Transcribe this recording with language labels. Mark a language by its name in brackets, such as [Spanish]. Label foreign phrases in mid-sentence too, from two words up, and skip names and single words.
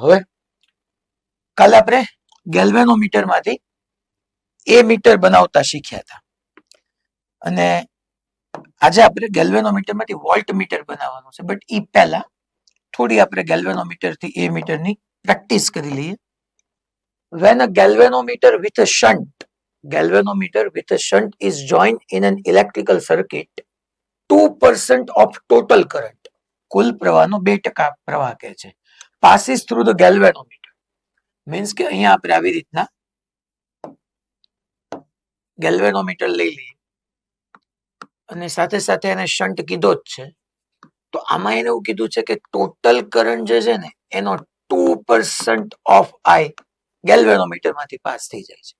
[Gujarati] હવે કાલે આપણે ગેલ્વેનોમીટર માંથી એ મીટર બનાવતા શીખ્યા હતા, અને આજે આપણે ગેલ્વેનોમીટર માંથી [English] volt meter [Gujarati] બનાવવાનું છે. બટ એ પહેલા થોડી આપણે ગેલ્વેનોમીટર થી એ મીટર ની પ્રેક્ટિસ કરી લઈએ. [English] When a galvanometer with a shunt is joined in an electrical circuit, 2% of total current, [Gujarati] કુલ પ્રવાહનો 2% પ્રવાહ કહે છે, [English] passes through the galvanometer. [Gujarati] મીન્સ કે અહીંયા આપણે આવી રીતના ગેલ્વેનોમીટર લઈ લઈએ અને સાથે સાથે એને શન્ટ કીધો જ છે. તો આમાં એને એવું કીધું છે કે [English] total current [Gujarati] જે છે ને એનો 2% [English] of I [Gujarati] ગેલ્વેનોમીટર માંથી પાસ થઈ જાય છે.